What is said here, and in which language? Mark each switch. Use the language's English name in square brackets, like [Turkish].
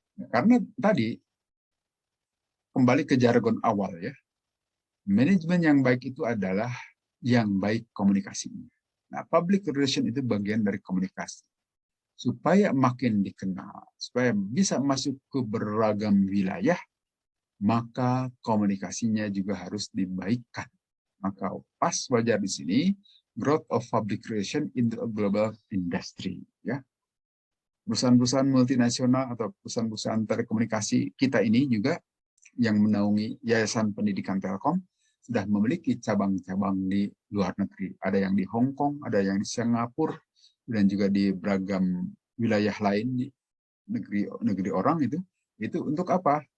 [Indonesian] Karena tadi kembali ke jargon awal ya, manajemen yang baik itu adalah yang baik komunikasinya. Nah, public relation itu bagian dari komunikasi. Supaya makin dikenal, supaya bisa masuk ke beragam wilayah, maka komunikasinya juga harus dibaikkan. Maka pas wajar di sini, [English] growth of public relation into a global industry. [Indonesian] Ya. Perusahaan-perusahaan multinasional atau perusahaan-perusahaan telekomunikasi kita ini juga yang menaungi Yayasan Pendidikan Telkom sudah memiliki cabang-cabang di luar negeri. Ada yang di Hong Kong, ada yang di Singapura, dan juga di beragam wilayah lain di negeri orang itu untuk apa?